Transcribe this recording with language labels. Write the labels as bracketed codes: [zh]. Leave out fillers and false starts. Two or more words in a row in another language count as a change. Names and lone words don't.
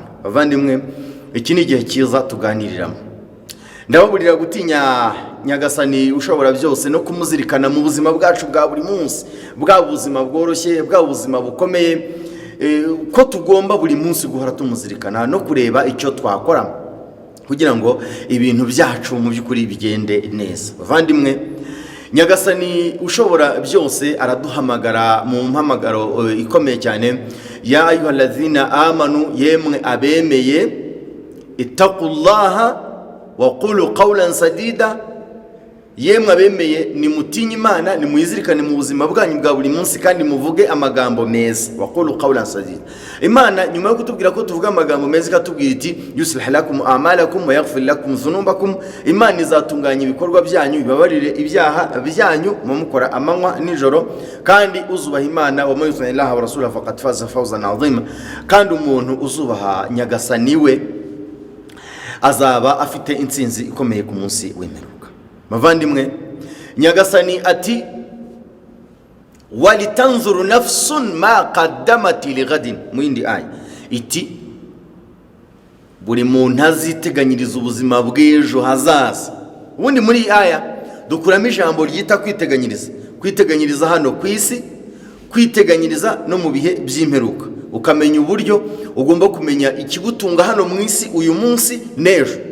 [rw] Bavandimwe, iki ni igihe cyiza tuganiriramo. Ndababurira gutinya Nyagasani ushobora byose no kumuzirikana mu buzima bwacu bwa buri munsi, bwa buzima bworoshye, bwa buzima bukomeye, ko tugomba buri munsi guhora tumuzirikana no kureba icyo twakora kugira ngo ibintu byacu mu by'ukuri bigende neza. Bavandimwe, Nyagasani ushobora byose araduhamagara mu mpamagaro ikomeye cyane, [ar] يا أيها الذين آمنوا, [rw] yemwe abemeye, [ar] اتقوا الله وقولوا قولا سديدا, [rw] yemwe abemeye nimutinye Imana, nimuyizirikane mu buzima bwanyu bwa buri munsi kandi muvuge amagambo meza. [ar] وقولوا قولا سديدا, [rw] Imana nyuma yo kutubwira ko tuvuga amagambo meza ikatubwira iti [ar] يصلح لكم أعمالكم ويغفر لكم ذنوبكم, [rw] Imana izatunganya ibikorwa byanyu, ibabarire ibyaha byanyu mumukora amanywa nijoro, kandi uzubaha Imana [ar] ومن يطع الله ورسوله فقد فاز فوزا عظيما, [rw] kandi umuntu uzubaha Nyagasani we azaba afite intsinzi ikomeye ku munsi w'imperuka. Bavandimwe, Nyagasani ati [ar] ولتنظر نفس ما قدمت لغد, [rw] mu yindi aya iti buri muntu aziteganyiriza ubuzima bw'ejo hazaza. Ubundi muri aya dukuramo ijambo ryita kwiteganyiriza hano ku isi, kwiteganyiriza no mu bihe by'imperuka, ukamenya uburyo ugomba kumenya ikigutunga hano mu isi uyu munsi n'ejo.